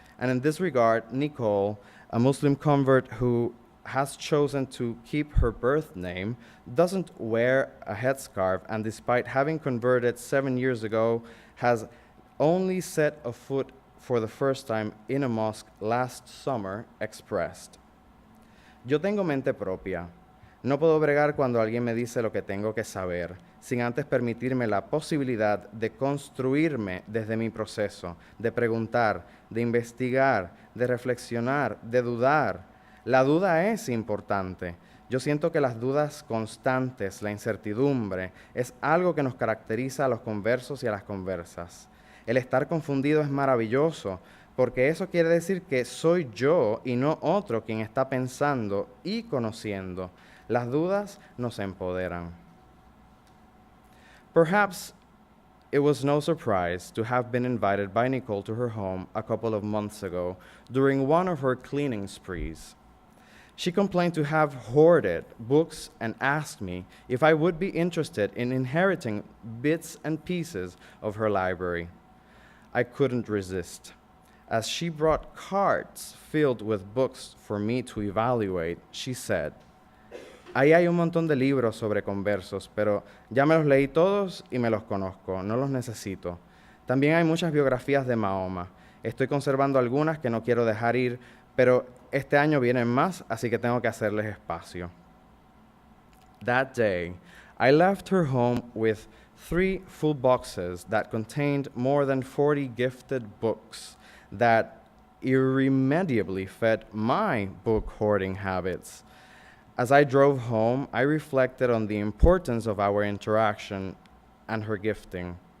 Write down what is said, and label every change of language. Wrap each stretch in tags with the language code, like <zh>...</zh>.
<en>And in this regard, Nicole, a Muslim convert who has chosen to keep her birth name, doesn't wear a headscarf, and despite having converted 7 years ago, has only set a foot for the first time in a mosque last summer, expressed.</en> <es>Yo tengo mente propia. No puedo bregar cuando alguien me dice lo que tengo que saber, sin antes permitirme la posibilidad de construirme desde mi proceso, de preguntar, de investigar, de reflexionar, de dudar. La duda es importante. Yo siento que las dudas constantes, la incertidumbre, es algo que nos caracteriza a los conversos y a las conversas. El estar confundido es maravilloso, porque eso quiere decir que soy yo y no otro quien está pensando y conociendo. Las dudas nos empoderan.</es> <en>Perhaps it was no surprise to have been invited by Nicole to her home a couple of months ago during one of her cleaning sprees. She complained to have hoarded books and asked me if I would be interested in inheriting bits and pieces of her library. I couldn't resist. As she brought carts filled with books for me to evaluate, she said,</en> <es>"Ahí hay un montón de libros sobre conversos, pero ya me los leí todos y me los conozco, no los necesito. También hay muchas biografías de Mahoma. Estoy conservando algunas que no quiero dejar ir, pero este año vienen más, así que tengo que hacerles espacio."</es> <en>That day, I left her home with 3 full boxes that contained more than 40 gifted books that irremediably fed my book hoarding habits. As I drove home, I reflected on the importance of our interaction and her gifting.</en>